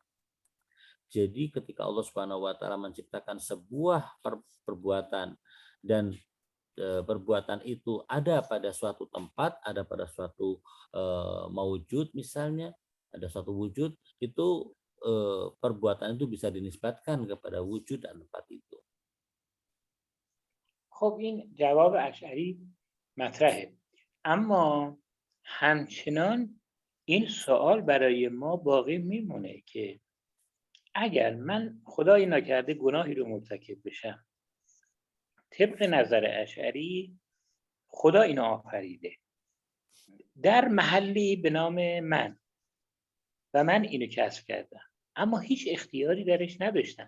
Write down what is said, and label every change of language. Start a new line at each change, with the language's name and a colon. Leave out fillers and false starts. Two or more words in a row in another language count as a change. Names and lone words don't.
Indonesian: Jadi ketika Allah
Arabic: سبحانه وتعالى
Indonesian: menciptakan sebuah perbuatan dan perbuatan itu ada pada suatu tempat, ada pada suatu maujud misalnya, ada suatu wujud, itu perbuatan itu bisa dinisbatkan kepada wujud dan tempat itu.
Persian: خب این جواب اشعری مطرحه، اما همچنان این سوال برای ما باقی میمونه که اگر من خدایی نکرده گناهی رو مرتکب بشم، طبق نظر اشعری خدا اینو آفریده در محلی به نام من و من اینو کسب کردم، اما هیچ اختیاری درش نداشتم.